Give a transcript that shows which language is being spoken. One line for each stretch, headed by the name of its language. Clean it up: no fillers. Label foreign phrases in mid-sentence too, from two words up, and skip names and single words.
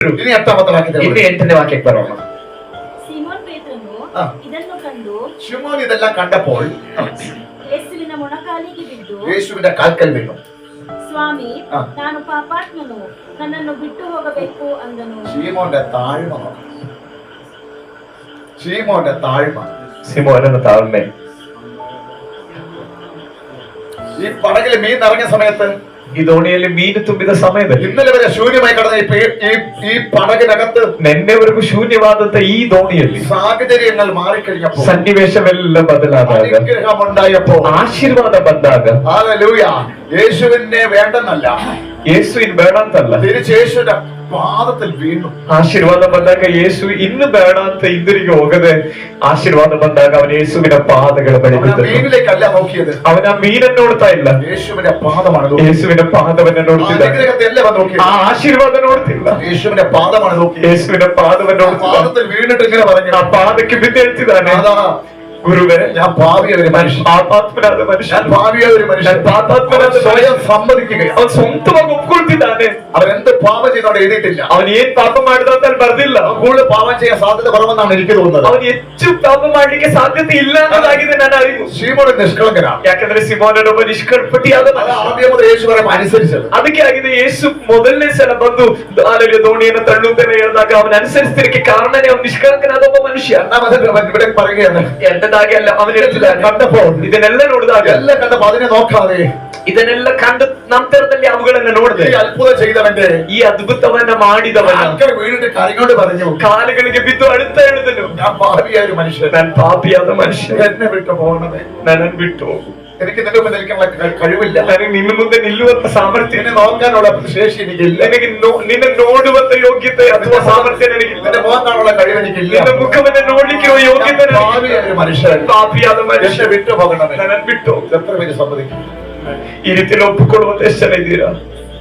Kannada: ಇನ್ನು 8ನೇ ವಾಕ್ಯ ಇನ್ನು 8ನೇ ವಾಕ್ಯಕ್ಕೆ ಬರೋಣ. ಸೀಮೋನ್ ಪೇತ್ರನು ಇದನ್ನು ಕಂಡು ಶಿಮೋನ್ ಇದೆಲ್ಲ ಕಂಡപ്പോൾ ಯೇಸುವಿನ ಮೊಣಕಾಲಿಗೆ ಬಿದ್ದು ಯೇಸುವಿನ ಕಾಲ್ಕಲ್ ಬಿದ್ದು, ಸ್ವಾಮಿ ನಾನು ಪಾಪಾತ್ಮನು, ನನ್ನನ್ನು ಬಿಟ್ಟು ಹೋಗಬೇಕು ಅಂದನು.
Malayalam: ശീമോന്റെ താഴ്മ, ശീമോന്റെ താഴ്മ, സിമോനನ താഴ്മೆ. ഈ പടകിൽ മീൻ നിറഞ്ഞ സമയത്ത്,
Kannada: ಈ ದೋಣಿಯಲ್ಲಿ ಮೀನ್ ತುಂಬಿದ ಸಮಯದಲ್ಲಿ,
Malayalam: ഇന്നലെ വരെ ശൂന്യമായി കിടന്ന ഈ പടകിനകത്ത്
Kannada: ನೆನ್ನೆವರೆಗೂ ಶೂನ್ಯವಾದಂತ ಈ ದೋಣಿಯಲ್ಲಿ
Malayalam: സാഹചര്യങ്ങൾ മാറിക്കഴിഞ്ഞപ്പോൾ,
Kannada: സನ್ನಿವೇಶವೆಲ್ಲ ಬದಲಾದಾಗ,
Malayalam: അനുഗ്രഹമുണ്ടായപ്പോൾ,
Kannada: ಆಶೀರ್ವಾದ ಬಂದಾಗ,
Malayalam: ഹല്ലേലൂയ, യേശുവിനെ വേണ്ടെന്നല്ല,
Kannada: ಯೇಸುವಿನ ಬೇಡ ಅಂತಲ್ಲ,
Malayalam: തിരിച്ച് യേശുവിന്റെ പാദത്തിൽ വീണു.
Kannada: ಆಶೀರ್ವಾದ ಬಂದಾಗ ಯೇಸು ಇನ್ನು ಬೇಡ ಅಂತ ಹಿಂದಿರುಗಿ ಹೋಗದೆ, ಆಶೀರ್ವಾದ ಬಂದಾಗ ಅವನ ಯೇಸುವಿನ ಪಾದಗಳ ಬಳಿ ಬಿದ್ದ.
Malayalam: മീനിലേക്കല്ല നോക്കിയത്,
Kannada: ಅವನ ಮೀನನ್ನು ನೋಡ್ತಾ ಇಲ್ಲ,
Malayalam: യേശുവിന്റെ പാദമാണ് നോക്കിയത്.
Kannada: ಯೇಸುವಿನ ಪಾದವನ್ನ ನೋಡ್ತಿದ್ದ, ಆ ಆಶೀರ್ವಾದ ನೋಡ್ತಿಲ್ಲ,
Malayalam: യേശുവിന്റെ പാദമാണ് നോക്കിയത്.
Kannada: ಯೇಸುವಿನ ಪಾದವನ್ನು ನೋಡ್ತಿದ್ದ.
Malayalam: പാദത്തിൽ വീണിട്ട് ഇങ്ങനെ പറഞ്ഞു,
Kannada: ಆ ಪಾದಕ್ಕೆ ಬಿದ್ದು ಹೇಳ್ತಿದ್ದಾನೆ, ಗುರುವೇ,
Malayalam: ഞാൻ പാപിയ ഒരു മനുഷ്യൻ,
Kannada: ಪಾಪಾತ್ಮನಾದ ಮನುಷ್ಯ,
Malayalam: ഞാൻ ഭാവിയ ഒരു മനുഷ്യൻ.
Kannada: ಪಾಪಾತ್ಮನಾದ
Malayalam: സ്വയം സമ്മതിക്കുകയാണ്.
Kannada: ಅವನು ಸ್ವಂತವಾಗಿ ಒಪ್ಕೊಳ್ತಿದ್ದಾನೆ.
Malayalam: അവൻ എന്ത് പാപം ചെയ്തോടെ എഴുതിയിട്ടില്ല,
Kannada: ಅವನು ಏನ್ ಪಾಪ ಮಾಡಿದ ಅಂತ ಅಲ್ಲಿ ಬರ್ದಿಲ್ಲ.
Malayalam: കൂടുതൽ പാപം ചെയ്യാൻ സാധ്യത കുറവെന്നാണ് എനിക്ക് തോന്നുന്നത്.
Kannada: ಅವನು ಹೆಚ್ಚು ಪಾಪ ಮಾಡ್ಲಿಕ್ಕೆ ಸಾಧ್ಯತೆ ಇಲ್ಲ ಅನ್ನೋದಾಗಿದೆ ನನ್ನ ಅರಿವು.
Malayalam: ശീമോൻ നിഷ്കളങ്കനാണ്,
Kannada: ಯಾಕಂದ್ರೆ ಸಿಮೋನನೊಬ್ಬ ನಿಷ್ಕಲ್ಪಟಿಯಾದ
Malayalam: അത് ആദ്യം മുതൽ യേശു പറയും അനുസരിച്ചത്.
Kannada: ಅದಕ್ಕೆ ಆಗಿದೆ ಯೇಸು ಮೊದಲನೇ ಸಲ ಬಂದು ದೋಣಿಯನ್ನು ತಳ್ಳುತ್ತೇನೆ ಹೇಳಿದಾಗ ಅವನ ಅನುಸರಿಸ್ತಿರಕ್ಕೆ ಕಾರಣನೇ ಅವನು ನಿಷ್ಕಳಂಕನಾದ ಒಬ್ಬ ಮನುಷ್ಯ.
Malayalam: ഇവിടെ പറയുകയാണ്,
Kannada: ಎಂತದಾಗಿ ಅಲ್ಲ, ಅವನ
Malayalam: കണ്ടപ്പോൾ
Kannada: ಇದನ್ನೆಲ್ಲ ನೋಡಿದಾಗ,
Malayalam: എല്ലാം കണ്ടപ്പോൾ അതിനെ നോക്കാതെ,
Kannada: ಇದನ್ನೆಲ್ಲ ಕಂಡ ನಂತರದಲ್ಲಿ ಅವುಗಳನ್ನ ನೋಡಿದೆ,
Malayalam: ഈ അത്ഭുതം ചെയ്തവന്റെ,
Kannada: ಈ ಅದ್ಭುತವನ್ನ ಮಾಡಿದವನ
Malayalam: ആൾക്കാർ വീണിട്ട് കരഞ്ഞോണ്ട് പറഞ്ഞു,
Kannada: ಕಾಲುಗಳಿಗೆ ಬಿದ್ದು ಅಳುತ್ತಾ ಹೇಳಿದನು,
Malayalam: ഞാൻ പാപിയായ ഒരു മനുഷ്യൻ,
Kannada: ನಾನು ಪಾಪಿಯಾದ ಮನುಷ್ಯ,
Malayalam: എന്നെ വിട്ടു പോകണമേ,
Kannada: ನನ್ನನ್ನು ಬಿಟ್ಟು ಹೋಗು,
Malayalam: എനിക്ക് നിന്റെ മുമ്പിൽ നിൽക്കാനുള്ള കഴിവില്ല,
Kannada: ನನಗೆ ನಿನ್ನ ಮುಂದೆ ನಿಲ್ಲುವಂತ ಸಾಮರ್ಥ್ಯ,
Malayalam: എന്നെ നോക്കാനുള്ള ശേഷി എനിക്കില്ല,
Kannada: ನನಗೆ ನಿನ್ನ ನೋಡುವಂತ ಯೋಗ್ಯತೆ ಅಥವಾ ಸಾಮರ್ಥ್ಯ ನನಗಿಲ್ಲ,
Malayalam: എന്റെ മുഖം കാണാനുള്ള കഴിവ് എനിക്കില്ല,
Kannada: ನಿನ್ನ ಮುಖವನ್ನ ನೋಡ್ಲಿಕ್ಕೆ ಯೋಗ್ಯತೆ
Malayalam: പാപിയായ ഒരു മനുഷ്യൻ,
Kannada: ಪಾಪಿಯಾದ ಮನುಷ್ಯ,
Malayalam: എന്നെ വിട്ടു പോകണമേ,
Kannada: ನನ್ನನ್ನು ಬಿಟ್ಟು ಹೋಗು.
Malayalam: എത്ര പേര് സമ്മതിക്കും?
Kannada: ಈ ರೀತಿ ಒಪ್ಪಿಕೊಳ್ಳುವಂತ ಎಷ್ಟು ಜನ ಇದ್ದೀರಾ?